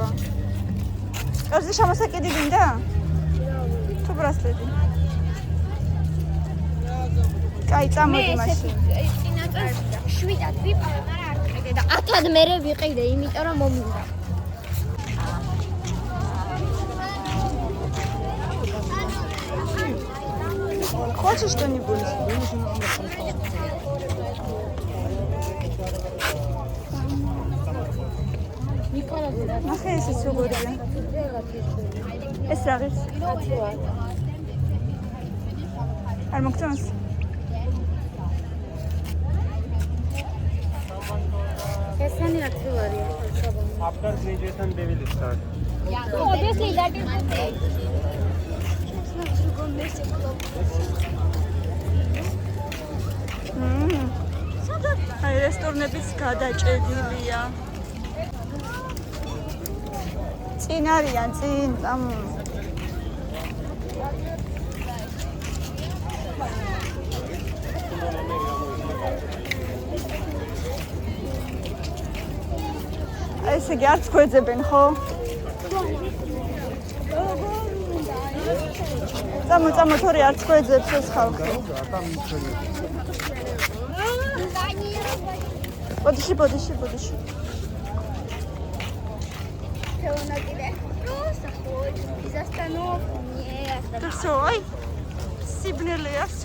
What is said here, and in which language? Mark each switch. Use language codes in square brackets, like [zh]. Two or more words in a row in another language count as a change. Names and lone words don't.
[ka] კარზე შამასაკიდი გინდა? თუ ბრასლეტი. კაი, წამოდი მაშინ. წინაწელს 7-ად ვიყავე, მაგრამ არ ვიყიდე და 10-ად მერე ვიყიდე, იმიტომ რომ მომინდა. [ru] Хочешь что-нибудь? [ka] ნახე ეს როგორია. ეს რა არის? არ მოგწონს? ესენი აქტივარია. [en] After graduation they will start. Obviously that is the thing. [ka] აი რესტორნებიც გადაჭედილია. წინ არიან, წინ. ესე იგი არც გვეძებენ, ხო? წამო თორე არც გვეძებს ეს ხალხი. [ru] Подыши. Просто ходит без остановки. Нет. Ты всё, ай. Сибнელია, всё.